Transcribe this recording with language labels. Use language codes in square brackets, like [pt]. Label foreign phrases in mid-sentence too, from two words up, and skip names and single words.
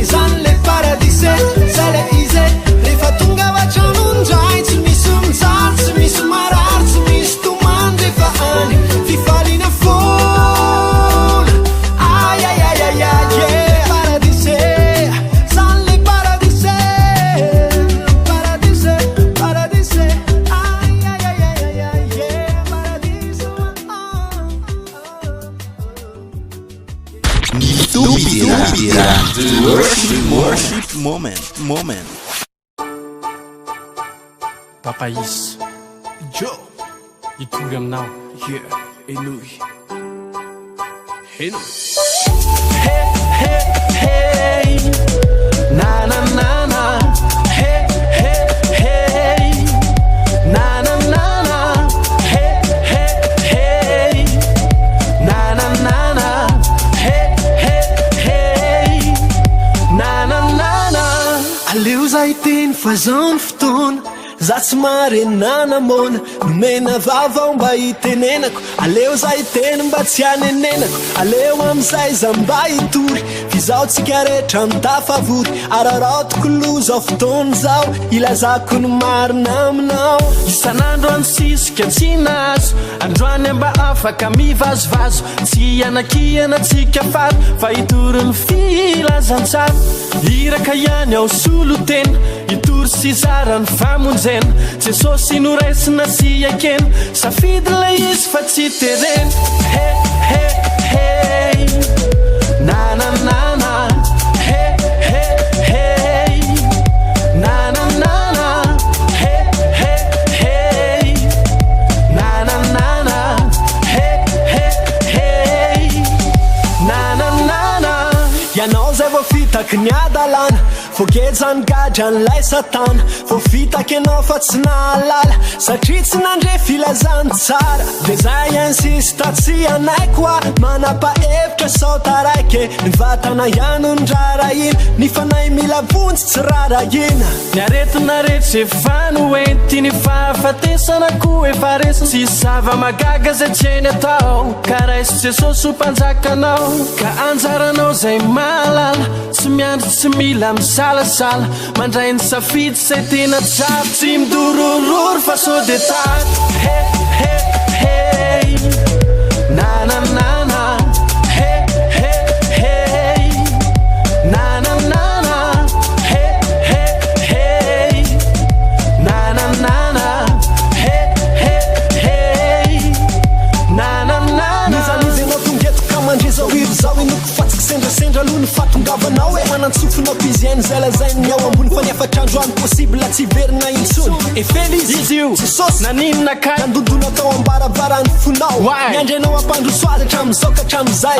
[mg] zany le paradise zay le izy rehefa tonga vatragnondray tsy misy mijaly tsy misy marary tsy misy tomany rehefa any fifaliana fola ayayayaya [en] yeah paradise [mg] zany le [en] paradise paradise paradise [mg] ayayayaya [en] yeah paradise The worship moment. [mg] Papaisa Joe Hitory aminao yeah Enoy Enoy Hey, hey, hey Na na na na Hey, hey, hey Na na na na Hey, hey, hey Na na na na Hey, hey, hey Na na na na aleo zay teny fazany fotoana za tsy marenana mona nomena vavao mba hitenenako aleo zay teny mba tsy hanenenako aleo amizay za mba hitory fizao tsika rehetra mitafavory araratoko loza fotoana zao ilazako ny marina aminao isan'andro ansisika tsy nazo androany mba afaka mivazovazo tsy anakiana tsika fato fa hitory ny filazantsara iraka ihany ao solo tena hitory sy zara ny famonjena jesosy noraisina sy akena safidy le izy fa tsy terena hey, hey, hey na na na na hey, hey, hey na na na na hey, hey, hey na na na na hey, hey, hey na na na na Ianao zay vao fitaky ny adalana fogejany gadra n'lay satana vao fitaky anao fa tsy nahalala satria tsy nandre filazany tsara de zay insista tsy anay koa manapa-hevitra sao taraike ny vatana ihano ny rarahina ny fanay mila vonjy tsy rarahina ny aretina rehetra efa noenty ny fahafatesana koa efa resina tsy zava-magaga zay tsy eny atao ka raisy jesosy ho mpanjakanao ka anjaranao zay malala tsy miandry tsy mila misalasala mandray ny safidy zay tena tsara tsy midorororo fa so de tara hey, hey, hey na na na na hey, hey, hey na na na na hey, hey, hey na na na na hey, hey, hey na na na na nizanizy anao tongeto ka mandre zao iro zao inoko fatsiky sendrasendra aloha ny fatongavanao e manantsofinao piziany zay lazainy ao ambony fa niafatrandro any possible tsy verina intsony efelizy izy io jesosy naninona kay nandondona tao ambaravarany fonao miandrenao ampandro soady hatramin'izao ka hatramin'izay